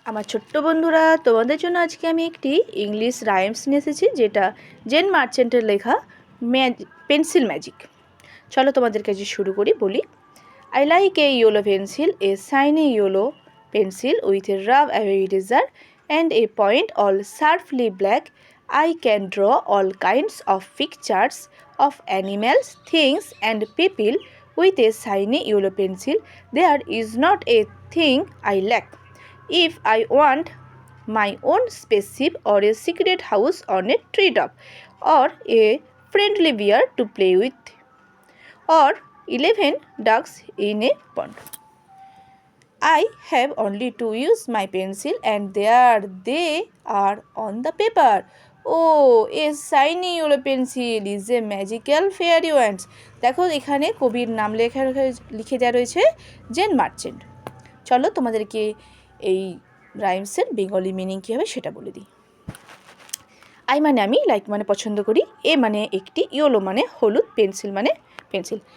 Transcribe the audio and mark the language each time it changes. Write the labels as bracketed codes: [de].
[bn] আমার ছোট্ট বন্ধুরা, তোমাদের জন্য আজকে আমি একটি ইংলিশ রাইমস নিয়ে এসেছি, যেটা জেন মার্চেন্টের লেখা পেন্সিল ম্যাজিক। চলো তোমাদের কাছে শুরু করি। বলি, [en] I like a yellow pencil, a shiny yellow pencil with a rub away eraser and a point all sharply black. I can draw all kinds of pictures of animals, things and people with a shiny yellow pencil. There is not a thing I lack. If I want my own spaceship or a secret house on a treetop, or a friendly bear to play with, or 11 ducks in a pond, I have only to use my pencil and there they are on the paper. Oh, a shiny yellow pencil is a magical fairy wand. [bn] দেখো, এখানে কবির নাম লিখে দেওয়া রয়েছে gen merchant. চলো তোমাদেরকে এই রাইমসের Bengali meaning কী হবে সেটা বলে দিই। আই মানে আমি, লাইক মানে পছন্দ করি, এ মানে একটি, ইয়েলো মানে হলুদ, পেন্সিল মানে পেন্সিল।